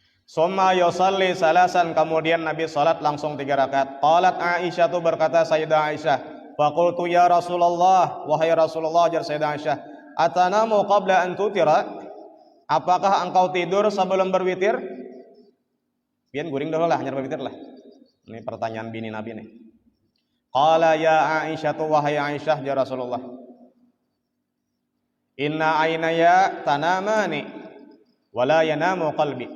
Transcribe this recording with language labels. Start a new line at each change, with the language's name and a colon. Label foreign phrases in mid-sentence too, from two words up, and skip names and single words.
Arabic: ثم يصلي ثلاثا,
Indonesian: kemudian Nabi salat langsung 3 rakaat.
Arabic: قالت عائشة,
Banjar: tuh berkata Sayyidah Aisyah,
Arabic: فقلت يا رسول الله,
Banjar: wahai Rasulullah, jar Sayyidah Aisyah,
Arabic: أتنام قبل أن توتر?
Indonesian: Apakah engkau tidur sebelum berwitir?
Banjar: Pian guring dulu lah, nyar berwitir lah. Ini pertanyaan bini Nabi nih.
Arabic: قال يا عائشة,
Banjar: tuh wahai Aisyah, jar Rasulullah,
Arabic: إن عيني تنامان ولا ينام قلبي.